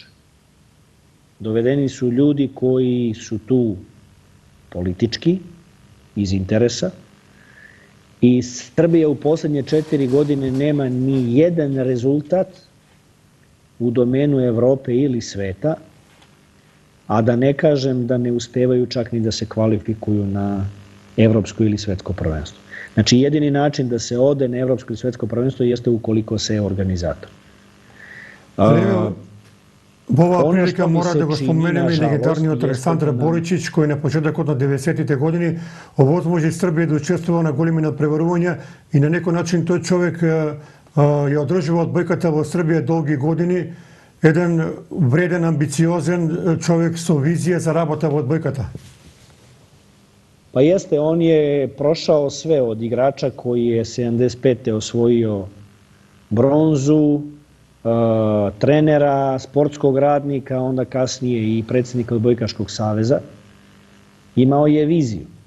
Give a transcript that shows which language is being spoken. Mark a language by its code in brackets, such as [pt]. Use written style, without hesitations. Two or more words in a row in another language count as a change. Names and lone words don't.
[sr] Dovedeni su ljudi koji su tu politički, iz interesa, i Srbija u poslednje 4 godine nema ni jedan rezultat u domenu Evrope ili sveta, a da ne kažem da ne uspevaju čak ni da se kvalifikuju na evropsko ili svetsko prvenstvo. Znači, jedini način da se ode na evropsko ili svetsko prvenstvo jeste ukoliko se je organizator. [mk] Ова прилика мора да го споменеме и легендарниот Александар Боричич, кој на почетокот на 90-тите години овозможи Србија да учествува на големи надпреварувања и на некој начин тој човек ја одржува одбојката во Србија долги години, еден вреден, амбициозен човек со визија за работа во одбојката. [sr] Pa jeste, on je prošao sve od igrača koji je 75. osvojio bronzu, trenera, sportskog radnika, onda kasnije i predsjednika Odbojkaškog saveza. Imao je viziju.